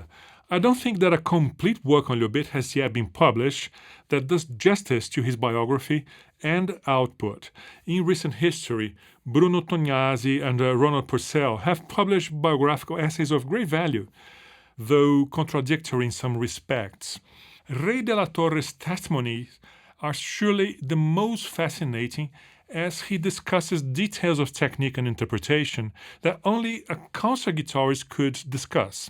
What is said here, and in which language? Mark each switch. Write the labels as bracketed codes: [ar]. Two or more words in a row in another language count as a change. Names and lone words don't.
[en] I don't think that a complete work on Llobet has yet been published that does justice to his biography and output. In recent history, Bruno Tognazzi and Ronald Purcell have published biographical essays of great value, though contradictory in some respects. Rey de la Torre's testimonies are surely the most fascinating, as he discusses details of technique and interpretation that only a concert guitarist could discuss.